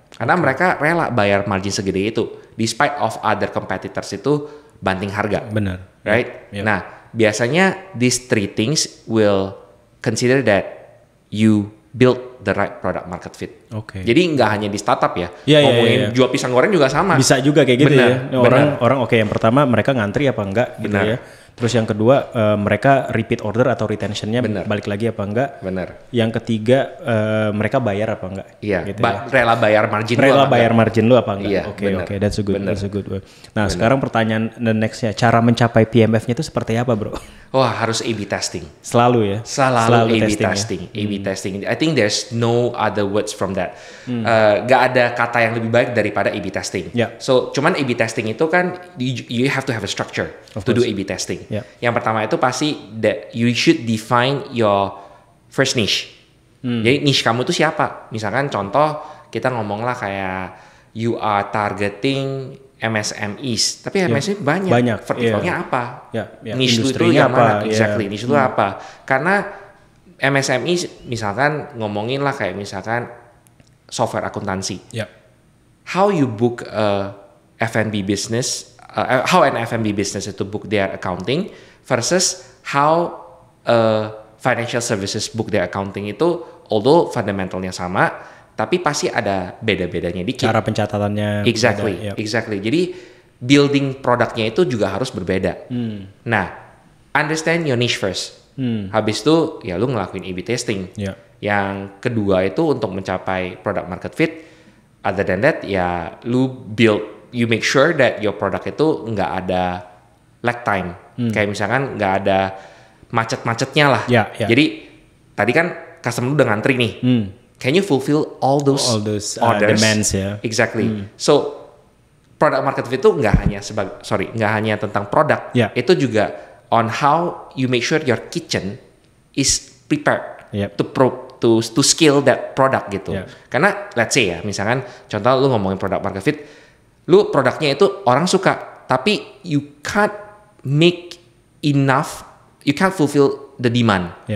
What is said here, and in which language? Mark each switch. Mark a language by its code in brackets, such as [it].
[id] Karena mereka rela bayar margin segede itu, [en] despite of other competitors [id] itu banting harga. Benar. [en] Right? [id] Nah, biasanya [en] these 3 things will consider that you build the right product market fit. [id] Jadi nggak hanya di startup ya. Ngomongin jual pisang goreng juga sama. Bisa juga kayak gitu ya. Orang yang pertama mereka ngantri apa enggak gitu ya. Terus yang kedua mereka repeat order atau retentionnya balik lagi apa enggak. Yang ketiga mereka bayar apa enggak. Gitu rela bayar margin lu apa enggak. Oke, [en] that's a good way. [id] Nah, sekarang pertanyaan the nextnya, cara mencapai PMF-nya itu seperti apa, bro? Wah, harus A/B testing. Selalu ya. Selalu A/B testing. A/B testing. [en] I think there's no other words from that. [id] Gak ada kata yang lebih baik daripada A/B testing. [en] So, [id] cuman A/B testing itu kan [en] you have to have a structure to do A/B testing. [id] Yang pertama itu pasti [en] that you should define your first niche. [id] Jadi niche kamu itu siapa? Misalkan contoh kita ngomong lah kayak [en] you are targeting MSMEs, [id] tapi MSME banyak. Vertikalnya apa? Niche itu yang mana? Exactly, niche itu apa? Karena MSME misalkan ngomongin lah kayak misalkan software akuntansi. [en] How you book a F&B business, how an F&B business itu book their accounting versus how financial services book their accounting itu, although [id] fundamentalnya sama, tapi pasti ada beda-bedanya dikit. Cara pencatatannya. [en] Exactly. [id] Jadi building produknya itu juga harus berbeda. Nah, [en] understand your niche first. [id] Habis itu ya lu ngelakuin A/B testing. Yang kedua itu untuk mencapai [en] product market fit. Other than that ya you make sure that your product itu nggak ada lag time. [id] Kayak misalkan nggak ada macet-macetnya lah. Jadi tadi kan customer udah ngantri nih. [en] Can you fulfill all those orders, demands ya? Exactly. [id] So product market fit itu nggak hanya tentang produk. Itu juga [en] on how you make sure your kitchen is prepared to scale that product gitu. [id] Karena let's say ya, misalkan contoh lu ngomongin product market fit, lu produknya itu orang suka, tapi [en] you can't make enough, you can't fulfill the demand.